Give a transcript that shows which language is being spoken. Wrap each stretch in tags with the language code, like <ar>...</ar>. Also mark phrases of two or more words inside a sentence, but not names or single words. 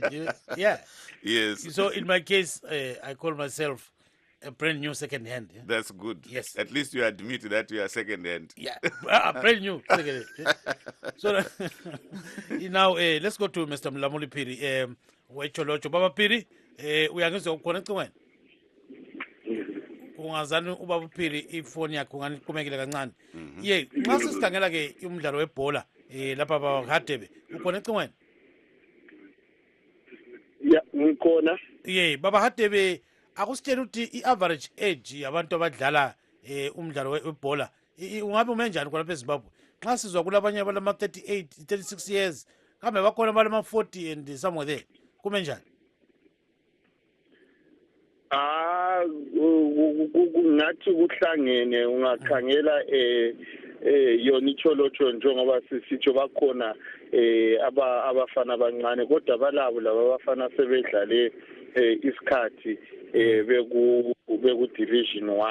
<en>Yes. So in my case, I call myself a brand new second hand. That's good. Yes. At least you admit that you are second hand. Brand new second hand. So now let's go to Mr. Mlamuli Piri. Cholocho Baba Piri.</en> <nd>Uyangizwa uconnect wena ungazani ubaba Phiri ifoni yakho unganiqhumekile kancane. Nxa sisikhangela ke umdlalo webhola lapha baHadebe uconnect wena? Ngikhona. Baba Hadebe akusitshela ukuthi i-average age yabantu abadlala umdlalo webhola ungabe ume njani khonapha eZimbabwe nxa sizwa kulabanye abalama-38 36 years kambe bakhona abalama-40</nd> <en>and somewhere there</en> <nd>kume njani? Ngathi kuhlangene ungakhangela yona iCholocho njengoba sisitsho bakhona abafana abancane kodwa balabo laba abafana sebedlale isikhathi beku division</nd>